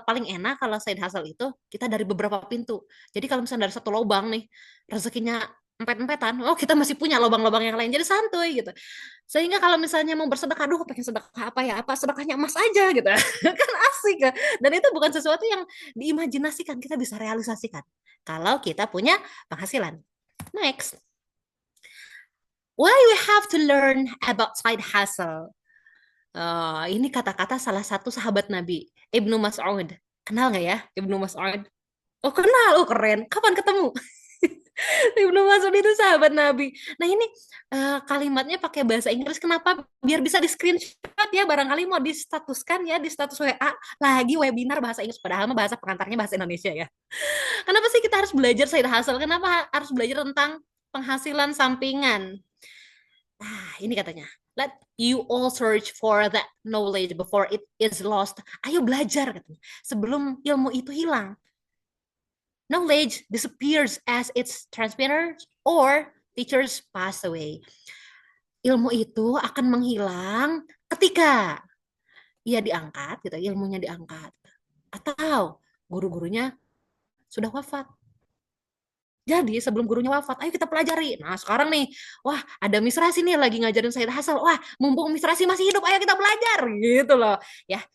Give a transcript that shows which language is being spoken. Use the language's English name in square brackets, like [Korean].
[Indonesian] Paling enak kalau side hustle itu kita dari beberapa pintu. Jadi kalau misalnya dari satu lubang nih, rezekinya empet-empetan, oh kita masih punya lubang-lubang yang lain, jadi santuy gitu. Sehingga kalau misalnya mau bersedekah, aduh pengen sedekah apa ya, apa sedekahnya emas aja gitu. Kan asik ya. Dan itu bukan sesuatu yang diimajinasikan, kita bisa realisasikan kalau kita punya penghasilan. [English] Next, why we have to learn about side hustle? [Indonesian] Ini kata-kata salah satu sahabat Nabi, Ibnu Mas'ud. Kenal nggak ya Ibnu Mas'ud? Oh kenal, oh keren. Kapan ketemu? Ibnu Mas'ud itu sahabat Nabi. Nah ini kalimatnya pakai bahasa Inggris. Kenapa? Biar bisa di screenshot ya. Barangkali mau distatuskan ya di status WA. Lagi webinar bahasa Inggris. Padahal mah bahasa pengantarnya bahasa Indonesia ya. Kenapa sih kita harus belajar side hustle? Kenapa harus belajar tentang penghasilan sampingan? Nah ini katanya. [English] Let you all search for that knowledge before it is lost. [Indonesian] Ayo belajar katanya. Sebelum ilmu itu hilang. [English] Knowledge disappears as its transmitters or teachers pass away. [Indonesian] Ilmu itu akan menghilang ketika ia diangkat, gitu, ilmunya diangkat, atau guru-gurunya sudah wafat. Jadi sebelum gurunya wafat, ayo kita pelajari. Nah sekarang nih, wah ada Miss Rasi nih lagi ngajarin side hustle. Wah mumpung Miss Rasi masih hidup, ayo kita belajar, gitu loh. Ya